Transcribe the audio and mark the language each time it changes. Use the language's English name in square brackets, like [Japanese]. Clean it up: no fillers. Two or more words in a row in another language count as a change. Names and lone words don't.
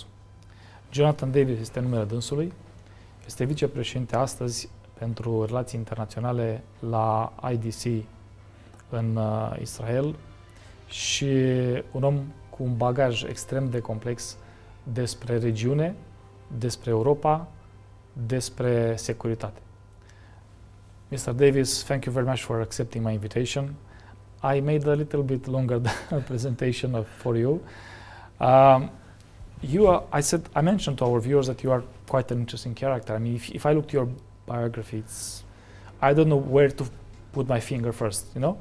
[Romanian] Jonathan Davis este numele dânsului, este vicepreședinte astăzi pentru relații internaționale la IDC în Israel și un om cu un bagaj extrem de complex despre regiune, despre Europa, despre securitate. [English] Mr. Davis, thank you very much for accepting my invitation. I made a little bit longer presentation for you. I mentioned to our viewers that you are quite an interesting character. I mean, if I look to your biography, I don't know where to put my finger first, you know?